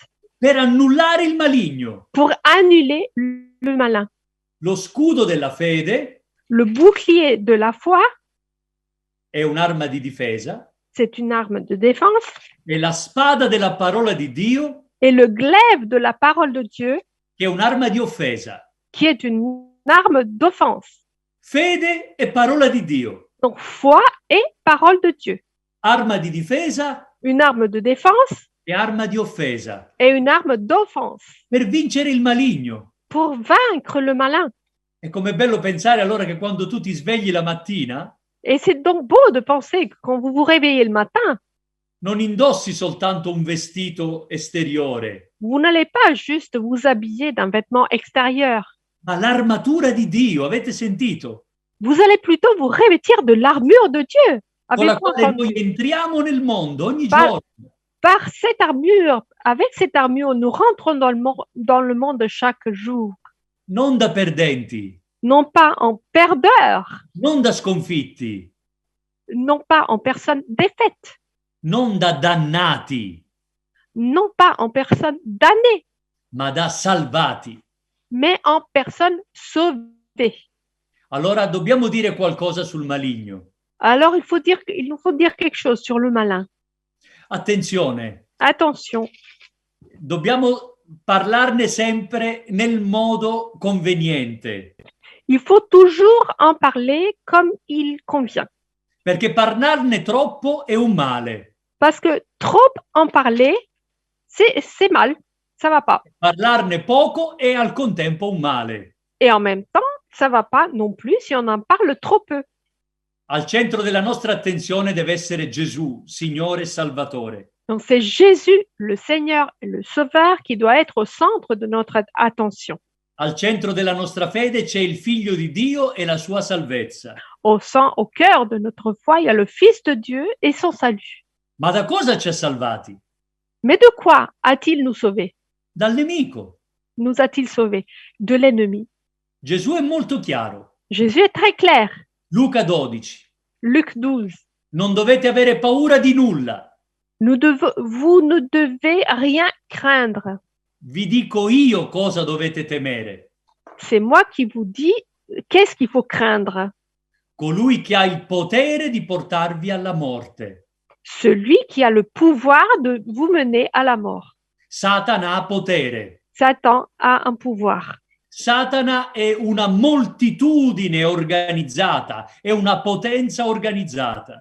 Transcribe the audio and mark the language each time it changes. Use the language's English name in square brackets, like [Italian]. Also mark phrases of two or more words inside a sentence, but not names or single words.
[Italian] Per annullare il maligno. [French] pour annuler le malin. [Italian] Lo scudo della fede [French] Le bouclier de la foi, [Italian] è un'arma di difesa [French] c'est une arme de défense, [Italian] e la spada della parola di Dio [French] et le glaive de la parole de Dieu, [Italian] che è un'arma di offesa. [French] qui est une arme d'offense. [Italian] Fede e parola di Dio. [French] Donc, foi et parole de Dieu. [Italian] Arma di difesa [French] Une arme de défense [Italian] e arma di offesa. [French] et une arme d'offense [Italian] Per vincere il maligno. [French] pour vaincre le malin. [Italian] E com'è bello pensare allora che quando tu ti svegli la mattina [French] Et c'est donc beau de penser que quand vous vous réveillez le matin, [Italian] non indossi soltanto un vestito esteriore, [French] vous n'allez pas juste vous habiller d'un vêtement extérieur. [Italian] ma l'armatura di Dio, avete sentito? [French] Vous allez plutôt vous revêtir de l'armure de Dieu. [Italian] Con la [French] Avez-vous [Italian] quale [French] entendu? [Italian] noi entriamo nel mondo ogni [French] Par- [Italian] giorno. [French] Par cette armure, avec cette armure, nous rentrons dans le monde chaque jour. [Italian] Non da perdenti, [French] Non pas en perdeurs, [Italian] non da sconfitti, [French] non pas en personnes défaites, [Italian] non da dannati, [French] non pas en personnes damnées, [Italian] ma da salvati. [French] mais en personnes sauvées. [Italian] Allora dobbiamo dire qualcosa sul maligno. [French] Alors, il nous faut dire quelque chose sur le malin. [Italian] Attenzione, [French] Attention, [Italian] dobbiamo parlarne sempre nel modo conveniente, [French] il faut toujours en parler comme il convient. [Italian] perché parlarne troppo è un male. [French] Parce que trop en parler, c'est mal, ça va pas. [Italian] Parlarne poco è al contempo un male. [French] Et en même temps, ça va pas non plus si on en parle trop peu. [Italian] Al centro della nostra attenzione deve essere Gesù, Signore e Salvatore. [French] Donc c'est Jésus, le Seigneur et le Sauveur, qui doit être au centre de notre attention. [Italian] Al centro della nostra fede c'è il Figlio di Dio e la sua salvezza. [French] Au cœur de notre foi, il y a le Fils de Dieu et son salut. [Italian] Ma da cosa ci ha salvati? [French] Mais de quoi a-t-il nous sauvés? [Italian] Dal nemico. [French] Nous a-t-il sauvés? De l'ennemi. [Italian] Gesù è molto chiaro. [French] Jésus est très clair. [Italian] Luca 12. [French] Luc 12. [Italian] Non dovete avere paura di nulla. [French] Vous ne devez rien craindre. [Italian] Vi dico io cosa dovete temere. [French] C'est moi qui vous dis qu'est-ce qu'il faut craindre. [Italian] Colui che ha il potere di portarvi alla morte. [French] Celui qui a le pouvoir de vous mener à la mort. [Italian] Satana ha potere. [French] Satan a un pouvoir. [Italian] Satana è una moltitudine organizzata, è una potenza organizzata.